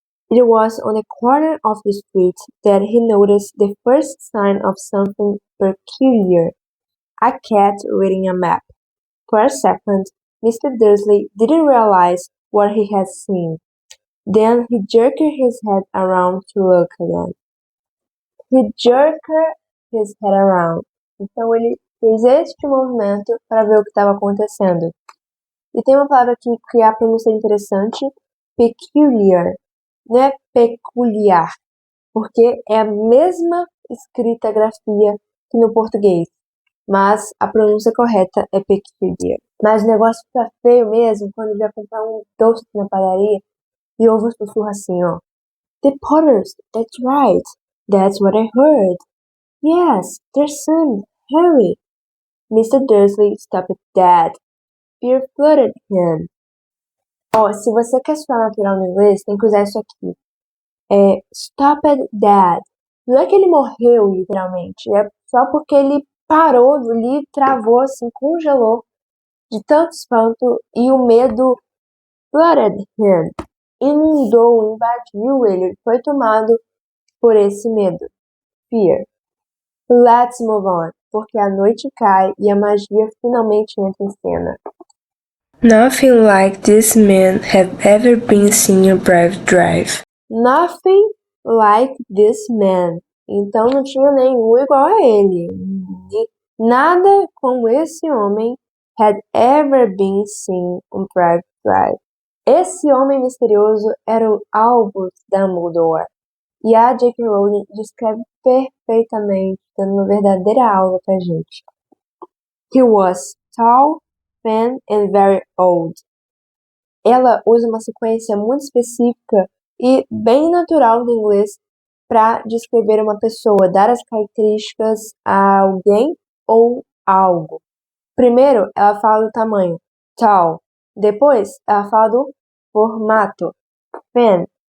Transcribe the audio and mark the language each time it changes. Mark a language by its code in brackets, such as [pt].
[en] It was on the corner of the street that he noticed the first sign of something peculiar. A cat reading a map. For a second, Mr. Dursley didn't realize what he had seen. Then he jerked his head around to look again. He jerked his head around. [pt] Então ele fez este movimento para ver o que estava acontecendo. E tem uma palavra aqui que a pronúncia é interessante, peculiar. Não é peculiar, porque é a mesma escrita grafia que no português, mas a pronúncia correta é peculiar. Mas o negócio fica feio mesmo quando ele vai comprar um doce na padaria e ouve um sussurro assim, ó. [en] The Potters, that's right, that's what I heard. Yes, their son, Harry. Mr. Dursley stopped dead. Fear flooded him. [pt] Ó, se você quer soar natural no inglês, tem que usar isso aqui. [en] Stopped dead. [pt] Não é que ele morreu, literalmente. É só porque ele parou ali, travou, assim, congelou de tanto espanto e o medo [en] flooded him. [pt] Inundou, invadiu ele, foi tomado por esse medo. Fear. [en] Let's move on, [pt] porque a noite cai e a magia finalmente entra em cena. [en] Nothing like this man had ever been seen in Private Drive. Nothing like this man. [pt] Então não tinha nenhum igual a ele. Nada como esse homem [en] had ever been seen in Private Drive. [pt] Esse homem misterioso era o Albus Dumbledore. E a J.K. Rowling descreve perfeitamente, dando uma verdadeira aula pra gente. [en] He was tall, thin and very old. [pt] Ela usa uma sequência muito específica e bem natural do inglês para descrever uma pessoa, dar as características a alguém ou algo. Primeiro, ela fala do tamanho, tall. Depois, ela fala do formato, thin.